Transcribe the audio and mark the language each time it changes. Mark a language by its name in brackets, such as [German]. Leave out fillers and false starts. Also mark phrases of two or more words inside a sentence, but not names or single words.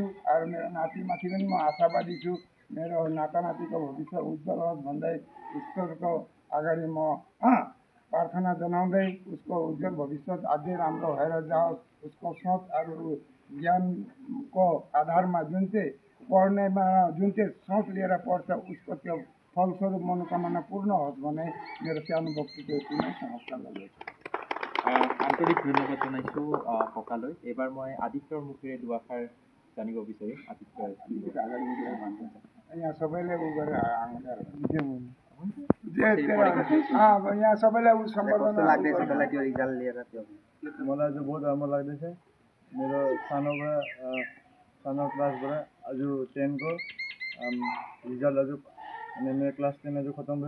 [Nepali] अरू मेरो नातिमाथि पनि म आशावादी छु, मेरो नातानातिको भविष्य उज्जवल होस् भन्दै ईश्वरको अगाडि म प्रार्थना जनाउँदै उसको उज्जवल भविष्य अझै राम्रो भएर जाओस्। उसको सोच अरू ज्ञानको आधारमा जुन चाहिँ पढ्नेमा जुन चाहिँ सोच लिएर पढ्छ उसको त्यो फलस्वरूप मनोकामना पूर्ण होस् भने मेरो सानो वक्तव्य यति नै समाप्त गर्दछु। [Assamese] আন্তৰিক ধন্যবাদ জনাইছোঁ ককালৈ। এইবাৰ মই আদিত্যৰ মুখেৰে দুআষাৰ জানিব বিচাৰিম। আদিত্য [Nepali] यहाँ सबैले उ गरेर यहाँ सबैलाई उ सम्बोधन लाग्दैछ मलाई त्यो रिजल्ट लिएर। त्यो मलाई चाहिँ बहुत राम्रो लाग्दैछ। मेरो सानो क्लासबाट आज 10 को रिजल्ट आज अनि मेरो क्लास 10 आज खत्म भयो।